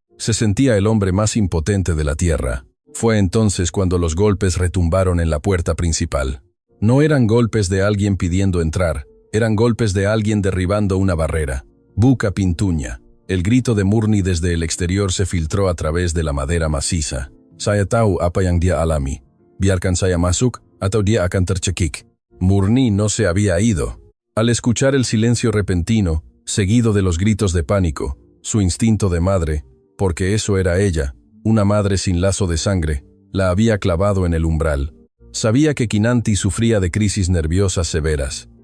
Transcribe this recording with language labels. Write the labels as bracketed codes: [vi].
[es] Se sentía el hombre más impotente de la tierra. Fue entonces cuando los golpes retumbaron en la puerta principal. No eran golpes de alguien pidiendo entrar, eran golpes de alguien derribando una barrera. [id] «Buka pintunya». [es] El grito de Murni desde el exterior se filtró a través de la madera maciza. [id] «Saya tahu apa yang dia alami. Biarkan saya masuk, atau dia akan tercekik». [es] Murni no se había ido. Al escuchar el silencio repentino, seguido de los gritos de pánico, su instinto de madre, porque eso era ella, una madre sin lazo de sangre, la había clavado en el umbral. Sabía que Kinanti sufría de crisis nerviosas severas.